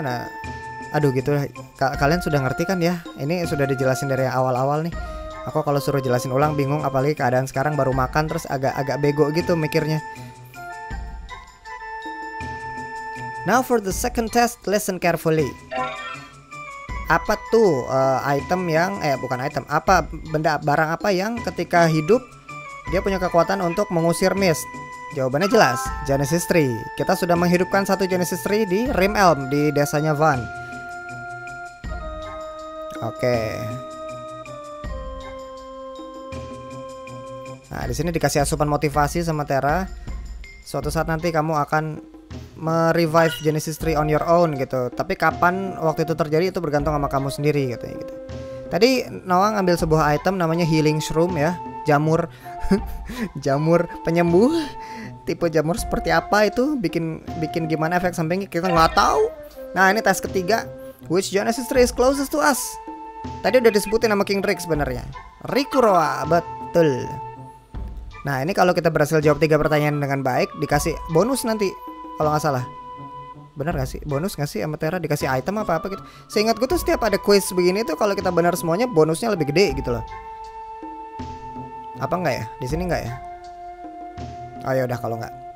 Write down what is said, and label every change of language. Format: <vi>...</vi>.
<id>Nah, aduh gitu. Kalian sudah ngerti kan ya? Ini sudah dijelasin dari awal-awal nih. Aku kalau suruh jelasin ulang bingung, apalagi keadaan sekarang baru makan terus agak bego gitu mikirnya.</id> <en>Now for the second test, listen carefully.</en> <id>Apa tuh item yang bukan item, apa benda barang apa yang ketika hidup dia punya kekuatan untuk mengusir Mist? Jawabannya jelas, Genesis Tree. Kita sudah menghidupkan satu Genesis Tree di Rim Elm di desanya Van. Oke. Nah, di sini dikasih asupan motivasi sama Terra. Suatu saat nanti kamu akan merevive Genesis Tree</id> <en>on your own</en> <id>gitu. Tapi kapan waktu itu terjadi itu bergantung sama kamu sendiri katanya gitu. Tadi Noah ngambil sebuah item namanya Healing Shroom ya, jamur. Jamur penyembuh. Tipe jamur seperti apa itu, bikin gimana efek sampingnya kita nggak tahu. Nah, ini tes ketiga.</id> <en>Which Genesis Tree is closest to us?</en> <id>Tadi udah disebutin nama King Drake sebenarnya. Rikuroa, betul. Nah, ini kalau kita berhasil jawab 3 pertanyaan dengan baik, dikasih bonus nanti kalau nggak salah. Bener gak sih? Bonus gak sih sama Terra, dikasih item apa gitu. Seingat gue tuh setiap ada quiz begini tuh kalau kita benar semuanya bonusnya lebih gede gitu loh. Apa enggak ya? Di sini enggak ya? Oh ya udah kalau enggak.</id>